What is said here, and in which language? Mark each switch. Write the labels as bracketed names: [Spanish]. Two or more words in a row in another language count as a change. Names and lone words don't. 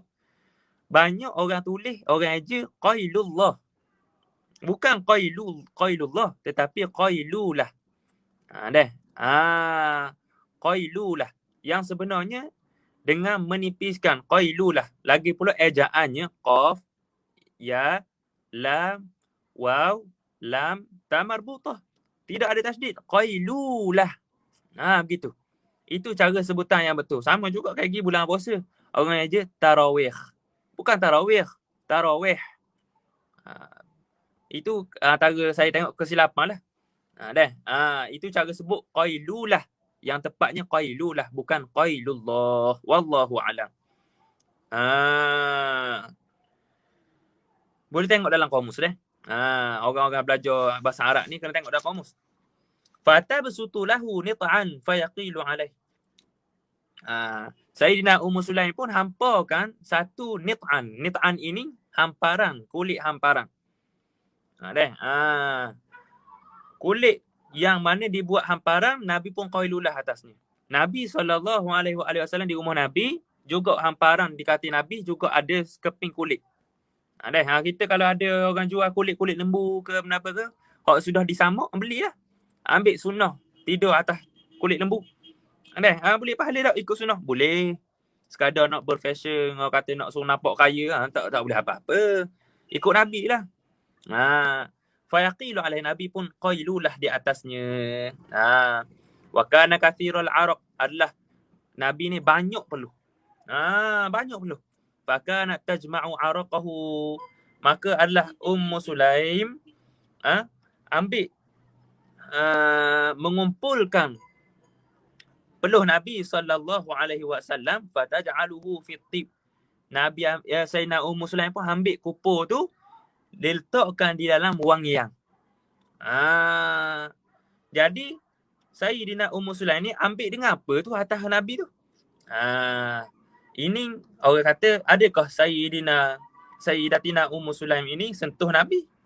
[Malay] Banyak orang tulis, orang eja qailullah. Bukan qailullah tetapi qailulah. Qailulah. Yang sebenarnya dengan menipiskan qailulah. Lagi pula ejaannya qaf, ya, lam, waw, lam, ta marbutah. Tidak ada tasydid. Qailulah. Begitu. Itu cara sebutan yang betul. Sama juga kayak gini bulan puasa. Orang aja tarawih. Bukan tarawih. Tarawih. Itu antara saya tengok kesilapan lah. Itu cara sebut qailulah. Yang tepatnya qailulah. Bukan qailullah. [Arabic] والله أعلم. [Malay] Boleh tengok dalam kamus deh. Orang-orang belajar bahasa Arab ni kena tengok dalam kamus. [Arabic] فتبسط له نطعا فيقيل عليه. [Malay] Sayyidina Ummu Sulaim pun hampakan satu nit'an. Nit'an ini hamparan, kulit hamparan. Kulit yang mana dibuat hamparan, Nabi pun qailulah atasnya. Nabi SAW di rumah Nabi, juga hamparan di kaki Nabi, juga ada sekeping kulit. Kita kalau ada orang jual kulit-kulit lembu ke apa ke, hak sudah disamak, belilah. Ambil sunnah, tidur atas kulit lembu. Boleh pahala tak ikut sunnah? Boleh. Sekadar nak berfashion, orang kata nak suruh nampak kaya, tak boleh apa-apa. Ikut Nabi lah. [Arabic] فيقيل عليه, [Malay] Nabi pun qailulah di atasnya. [Arabic] وكان كثير العرق, [Malay] adalah Nabi ni banyak peluh. Banyak peluh. [Arabic] فكانت تجمع عرقه, [Malay] maka adalah Ummu Sulaim ambil mengumpulkan peluh Nabi [Arabic] صلى الله عليه وسلم, فتجعله في طيب. [Malay] Nabi Sayyidina Ummu Sulaim pun ambil kupur tu, diletakkan di dalam wangian. Jadi Sayyidina Ummu Sulaim ni ambil dengan apa tu atas Nabi tu? Ini orang kata, adakah Sayyidatina Ummu Sulaim ini sentuh Nabi?